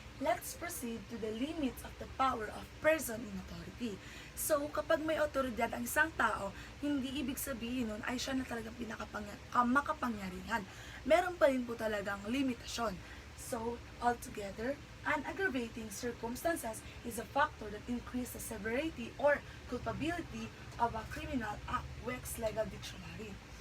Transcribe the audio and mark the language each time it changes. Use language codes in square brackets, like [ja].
[en] let's proceed to the limits of the power of person in authority. [tl] So, kapag may otoridad ang isang tao, hindi ibig sabihin nun ay siya na talagang makapangyarihan. Meron pa rin po talagang limitasyon. [en] So, altogether, an aggravating circumstances is a factor that increases the severity or culpability of a criminal act, Wex Legal Dictionary.